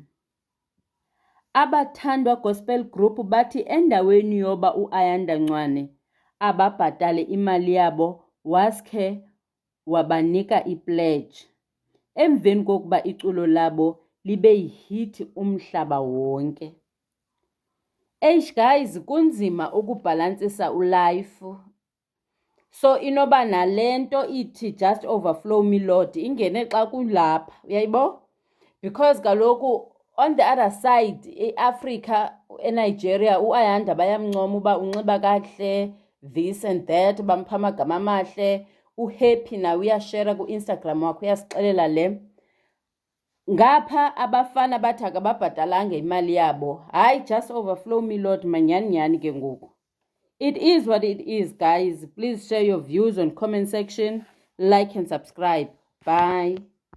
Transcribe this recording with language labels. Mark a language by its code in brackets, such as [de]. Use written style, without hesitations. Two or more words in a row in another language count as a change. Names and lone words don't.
[xh] Abathandwa [en] gospel group [xh] bathi endaweni yoba uAyanda Ncwane ababhatale imali yabo waskhe wabanika i-pledge emveni kokuba iculo labo libe yihit umhlaba wonke. Guys, kunzima ukubhalansisa ulife. So inoba nalento ithi [en] just overflow me Lord [xh] ingene xa kulapha, uyayibo? Because kaloku [en] on the other side [xh] eAfrica, eNigeria, uAyanda bayamncoma uba unxiba kakuhle, [en] this and that, [xh] bampha amagama amahle, uhappy nawe uyashare ku-Instagram wakho uyasixelela le. Ngapha abafana bathi akababhatalanga imali yabo. Hayi, [en] just overflow me Lord [xh] manyani ke ngoku. [en] It is what it is, guys. Please share your views on comment section, like and subscribe. Bye.